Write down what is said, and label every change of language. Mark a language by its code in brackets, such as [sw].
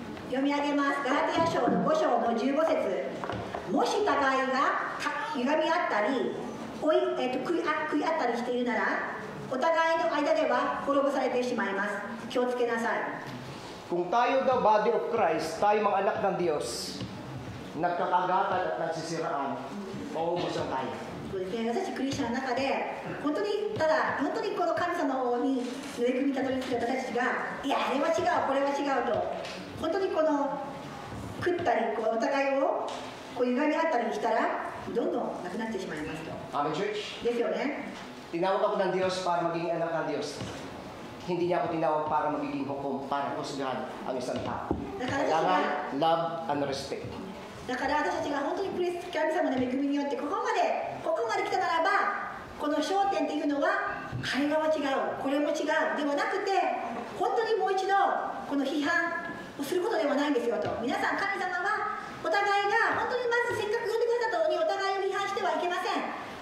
[ja] 読み上げます。ガラテヤ書の5章の15節。もし互いが歪み合ったり、食い合ったりしているなら、お互いの間では滅ぼされてしまいます。気をつけなさい。 [tl] Kung tayo daw body of Christ, tayo mga anak ng Diyos, nagkakagatan at nagsisiraan, maubos ang tayo. [ja] そうですね、私たちクリスチャンの中で本当にただ本当にこの神様に恵みにたどり着いた私たちがいやあれは違うこれは違うと本当にこの食ったりこうお互いをこう歪み合ったりしたらどんどんなくなってしまいますと [en] Amen, church? [ja] ですよね。 [tl] Tinawag ako ng Diyos para maging anak ng Diyos. Hindi niya ako tinawag para magiging hukom, para husgahan ang isang tao. Kailangan [en] love and respect. [ja] だから私たちが本当に神様の恵みによってここまで来たならばこの焦点っていうのはあれは違うこれも違うではなくて本当にもう一度この批判をすることではないんですよと皆さん神様はお互いが本当にまずせっかく呼んでくださったのにお互いを批判してはいけません。